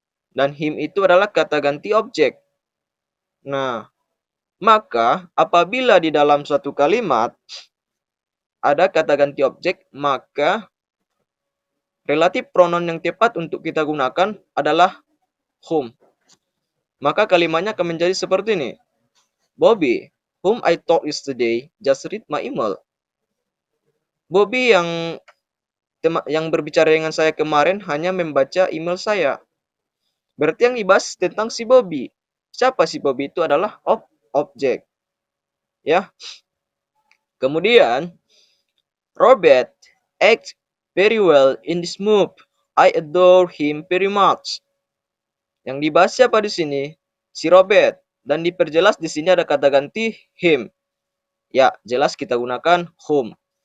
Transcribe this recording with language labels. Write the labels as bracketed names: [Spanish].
[Indonesian] Dan him itu adalah kata ganti objek. Nah, maka apabila di dalam suatu kalimat ada kata ganti objek, maka relatif pronoun yang tepat untuk kita gunakan adalah whom. Maka kalimatnya akan menjadi seperti ini. [English] Bobby, whom I talked yesterday, just read my email. [Indonesian] Bobby yang berbicara dengan saya kemarin hanya membaca email saya. Berarti yang dibahas tentang si Bobby. Siapa si Bobby itu adalah objek. Ya. [English] Kemudian Robert acts very well in this movie. I adore him very much. [Indonesian] Yang dibahas siapa di sini? Si Robert. Dan diperjelas di sini ada kata ganti him. Ya, jelas kita gunakan whom.